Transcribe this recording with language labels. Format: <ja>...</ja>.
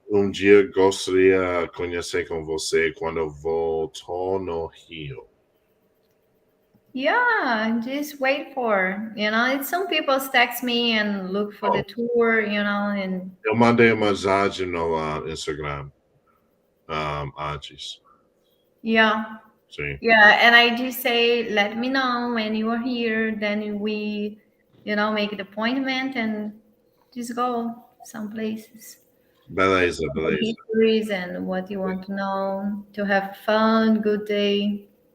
<pt>Dia gostaria conhecer com você quando voltou no Rio.</pt> <en>Yeah, just wait for, it's some people text me and look for the tour, and</en> <pt>eu mandei mensagem no Instagram antes.</pt> <en>Yeah.</en> <pt>Sim.</pt> <en>Yeah, and I just say, let me know when you are here, then we, make the appointment and just go some places.</en> <pt>Beleza.</pt> <en>Histories and what you want to know, to have fun, good day.</en>